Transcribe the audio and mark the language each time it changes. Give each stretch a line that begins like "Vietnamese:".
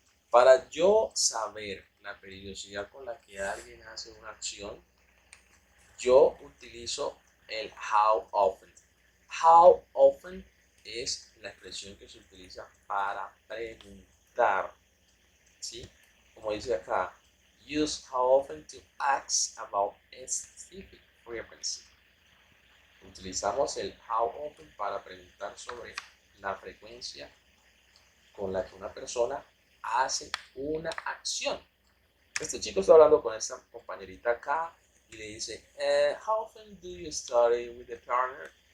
Spanish: Para yo saber la periodicidad con la que alguien hace una acción, yo utilizo el how often. How often es la expresión que se utiliza para preguntar, ¿sí? Como dice acá,
English: use how often to ask about a specific frequency.
Spanish: Utilizamos el how often para preguntar sobre la frecuencia con la que una persona hace una acción. Este chico está hablando con esta compañerita acá y le dice,
English: how often do you study with a partner?